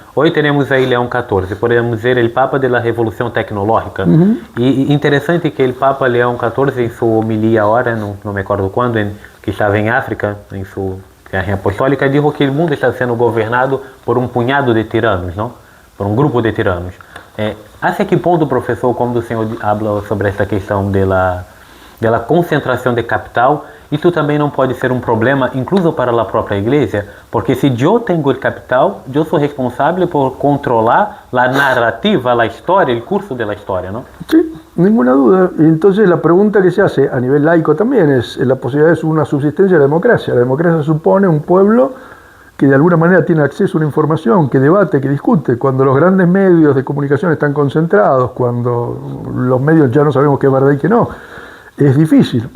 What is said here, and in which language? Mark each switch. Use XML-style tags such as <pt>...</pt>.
<es>Hoy tenemos ahí León XIV, podemos decir el Papa de la Revolución Tecnológica. Y interesante que el Papa León XIV, en su homilía ahora, no me acuerdo cuándo, que estaba en África, en su viaje apostólica, dijo que el mundo está siendo gobernado por un puñado de tiranos, ¿no? Por un grupo de tiranos. ¿Hacia qué punto, profesor, cuando el señor habla sobre esta cuestión de la concentración de capital,</es> <pt>isso também não pode ser um problema, incluso para a própria igreja, porque se eu tenho o capital, eu sou responsável por controlar a narrativa, a história, o curso da história, ¿no?</pt> <es>Sí, ninguna duda. Y entonces la pregunta que se hace a nivel laico también es la posibilidad de una subsistencia de la democracia. La democracia supone un pueblo que de alguna manera tiene acceso a una información, que debate, que discute. Cuando los grandes medios de comunicación están concentrados, cuando los medios ya no sabemos qué es verdad y qué no, es difícil.</es>